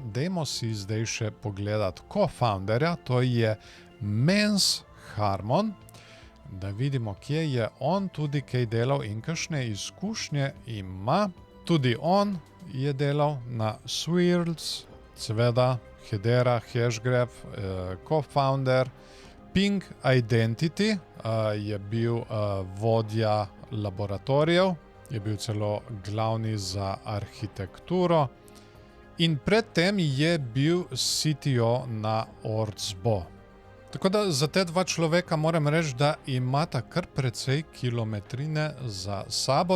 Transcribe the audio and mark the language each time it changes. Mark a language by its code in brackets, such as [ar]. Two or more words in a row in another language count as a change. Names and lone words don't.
[sl] Dajmo si zdaj še pogledati co-founderja, to je Mens Harmon, da vidimo, kje je on tudi kaj delal in kakšne izkušnje ima. Tudi on je delal na Swirls, seveda Hedera, Hashgraph, co-founder. Ping Identity je bil vodja laboratorijev je bil celo glavni za arhitekturo in predtem je bil CTO na Ordsbo. Tako da za te dva človeka moram reči, da imata kar precej kilometrine za sabo.